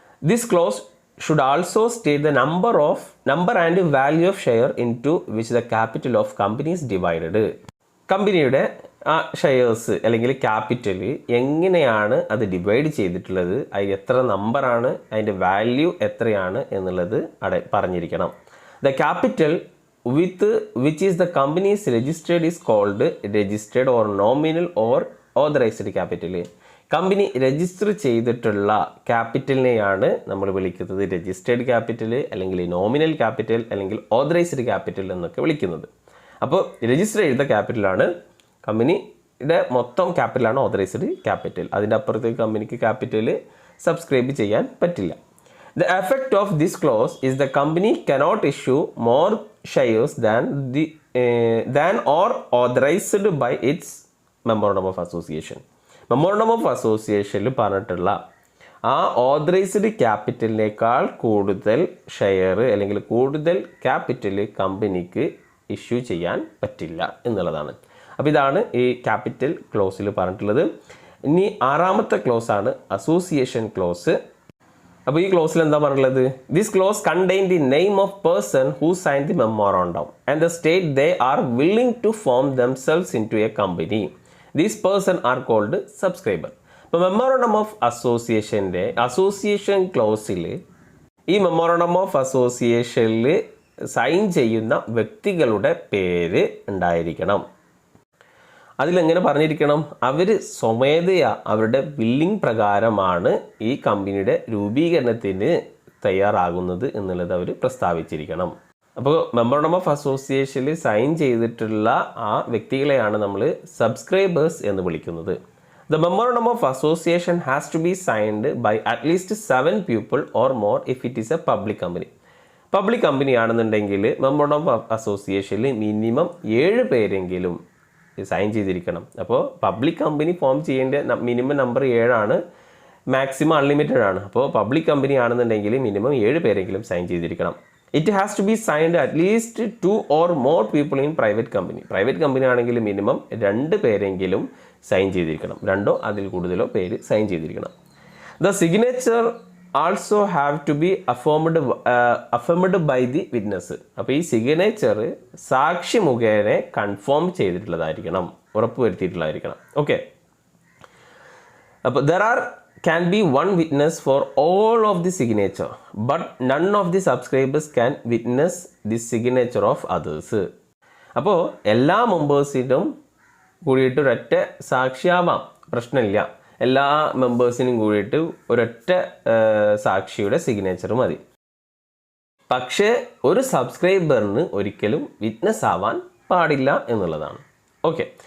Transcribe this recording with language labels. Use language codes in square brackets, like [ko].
[en] This clause should also state the number and value of share into which the capital of companies divided. [ml] കമ്പനിയുടെ ആ shares അല്ലെങ്കിൽ capital എങ്ങനെയാണ് അത് divide ചെയ്തിട്ടുള്ളത്, അത് എത്ര നമ്പറാണ്, അതിൻ്റെ വാല്യൂ എത്രയാണ് എന്നുള്ളത് പറഞ്ഞിരിക്കണം. [en] The capital with which is the company's registered is called registered or nominal or authorized capital. [ml] Company register ചെയ്തിട്ടുള്ള ക്യാപിറ്റലിനെയാണ് നമ്മൾ വിളിക്കുന്നത് രജിസ്റ്റേർഡ് ക്യാപിറ്റൽ അല്ലെങ്കിൽ നോമിനൽ ക്യാപിറ്റൽ അല്ലെങ്കിൽ ഓതറൈസ്ഡ് ക്യാപിറ്റൽ എന്നൊക്കെ വിളിക്കുന്നത്. അപ്പോൾ രജിസ്റ്റർ ചെയ്ത ക്യാപിറ്റലാണ് കമ്പനിയുടെ മൊത്തം ക്യാപിറ്റലാണ് ഓതറൈസ്ഡ് ക്യാപിറ്റൽ. അതിൻ്റെ അപ്പുറത്തേക്ക് കമ്പനിക്ക് ക്യാപിറ്റൽ സബ്സ്ക്രൈബ് ചെയ്യാൻ പറ്റില്ല. [en] The effect of this clause is the company cannot issue more shares than or authorized by its Memorandum of Association. [ml] Memorandum of Association പറഞ്ഞിട്ടുള്ള ആ ഓതറൈസ്ഡ് ക്യാപിറ്റലിനേക്കാൾ കൂടുതൽ ഷെയർ അല്ലെങ്കിൽ കൂടുതൽ ക്യാപിറ്റൽ കമ്പനിക്ക് ഇഷ്യൂ ചെയ്യാൻ പറ്റില്ല എന്നുള്ളതാണ്. അപ്പോൾ ഇതാണ് ഈ ക്യാപിറ്റൽ ക്ലോസിൽ പറഞ്ഞിട്ടുള്ളത്. ഇനി ആറാമത്തെ ക്ലോസ് ആണ് അസോസിയേഷൻ ക്ലോസ്. അപ്പോൾ ഈ ക്ലോസിൽ എന്താ പറഞ്ഞിട്ടുള്ളത്? [en] This clause contain the name of person who sign the memorandum and the state they are willing to form themselves into a company. These person are called subscriber. [ml] ഇപ്പോൾ memorandum of അസോസിയേഷൻ്റെ association ക്ലോസിൽ ഈ memorandum of അസോസിയേഷനിൽ sign ചെയ്യുന്ന വ്യക്തികളുടെ പേര് ഉണ്ടായിരിക്കണം. അതിലെങ്ങനെ പറഞ്ഞിരിക്കണം? അവർ സ്വമേധയാ അവരുടെ billing പ്രകാരമാണ് ഈ കമ്പനിയുടെ രൂപീകരണത്തിന് തയ്യാറാകുന്നത് എന്നുള്ളത് അവർ പ്രസ്താവിച്ചിരിക്കണം. അപ്പോൾ മെമ്മോറാണ്ടം ഓഫ് അസോസിയേഷനിൽ സൈൻ ചെയ്തിട്ടുള്ള ആ വ്യക്തികളെയാണ് നമ്മൾ സബ്സ്ക്രൈബേഴ്സ് എന്ന് വിളിക്കുന്നത്. [en] The memorandum of association has to be signed by at least 7 people or more if it is a public company. [ml] Public company ആണെന്നുണ്ടെങ്കിൽ മെമ്മോറാണ്ടം ഓഫ് അസോസിയേഷനിൽ മിനിമം 7 പേരെങ്കിലും സൈൻ ചെയ്തിരിക്കണം. അപ്പോൾ പബ്ലിക് കമ്പനി ഫോം ചെയ്യേണ്ട മിനിമം നമ്പർ 7 ആണ്, maximum unlimited ആണ്. അപ്പോൾ public company ആണെന്നുണ്ടെങ്കിൽ minimum 7 പേരെങ്കിലും സൈൻ ചെയ്തിരിക്കണം. [en] It has to be signed at least 2 or more people in private company. [ml] Private company ആണെങ്കിൽ മിനിമം 2 പേരെങ്കിലും സൈൻ ചെയ്തിരിക്കണം, 2 അതിൽ കൂടുതലോ പേര് സൈൻ ചെയ്തിരിക്കണം. [en] The signature also have to be affirmed by the witness. [ml] അപ്പോൾ ഈ സിഗ്നേച്ചർ സാക്ഷി മുഖേന കൺഫേം ചെയ്തിട്ടുള്ളതായിരിക്കണം, ഉറപ്പുവരുത്തിയിട്ടുള്ളതായിരിക്കണം. ഓക്കെ. [en] അപ്പോൾ can be one witness for all of the signature, but none of the subscribers can witness the signature of others. [ml] അപ്പോൾ എല്ലാ മെമ്പേഴ്സിനും കൂടിയിട്ട് ഒരൊറ്റ സാക്ഷിയാവാം, പ്രശ്നമില്ല. എല്ലാ മെമ്പേഴ്സിനും കൂടിയിട്ട് ഒരൊറ്റ സാക്ഷിയുടെ സിഗ്നേച്ചർ മതി. പക്ഷേ ഒരു സബ്സ്ക്രൈബറിന് ഒരിക്കലും വിറ്റ്നസ് ആവാൻ പാടില്ല എന്നുള്ളതാണ്. ഓക്കെ.